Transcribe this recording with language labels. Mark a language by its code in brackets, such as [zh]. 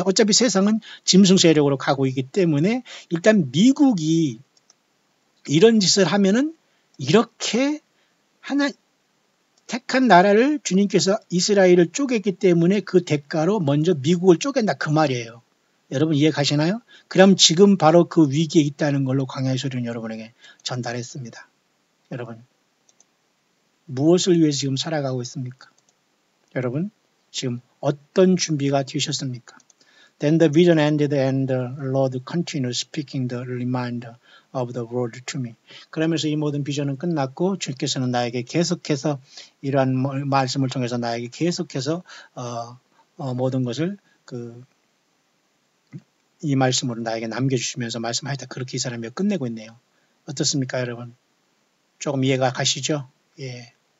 [ko] 어차피 세상은 짐승 세력으로 가고 있기 때문에 일단 미국이 이런 짓을 하면은 이렇게 하나 택한 나라를 주님께서 이스라엘을 쪼갰기 때문에 그 대가로 먼저 미국을 쪼갠다 그 말이에요. 여러분 이해 가시나요? 그럼 지금 바로 그 위기에 있다는 걸로 광야의 소리는 여러분에게 전달했습니다. 여러분 무엇을 위해서 지금 살아가고 있습니까? 여러분 지금 어떤 준비가 되셨습니까? [en] Then the vision ended and the Lord continued speaking the reminder of the word to me. [ko] 그러면서 이 모든 비전은 끝났고 주께서는 나에게 계속해서 이러한 말씀을 통해서 나에게 계속해서 모든 것을 이 말씀으로 나에게 남겨주시면서 말씀하셨다. 그렇게 이 사람이 끝내고 있네요. 어떻습니까, 여러분? 조금 이해가 가시죠? 예.